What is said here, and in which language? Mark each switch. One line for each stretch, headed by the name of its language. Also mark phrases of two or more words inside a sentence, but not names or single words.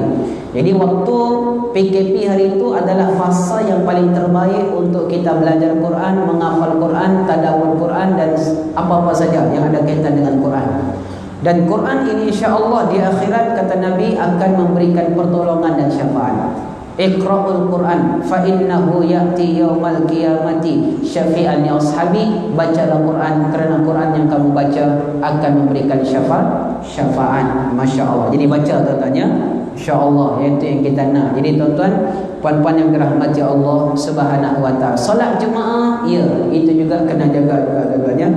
Malay: Jadi waktu PKP hari itu adalah fasa yang paling terbaik untuk kita belajar Quran, menghafal Quran, tadabbur Quran dan apa-apa saja yang ada kaitan dengan Quran. Dan Quran ini insya-Allah di akhirat kata Nabi akan memberikan pertolongan dan syafaat.
Arabic: اقرؤوا القرآن فإنه يأتي يوم القيامة شفيعا لأصحابه.
Malay: Bacalah Quran kerana Quran yang kamu baca akan memberikan syafaat. Masya-Allah. Jadi baca tuan-tuan ya. Insya-Allah, itu yang kita nak. Jadi tuan-tuan, puan-puan yang dirahmati Allah
Arabic: سبحانه وتعالى,
Malay: solat Jumaat itu juga kena jaga juga tuan-tuan ya.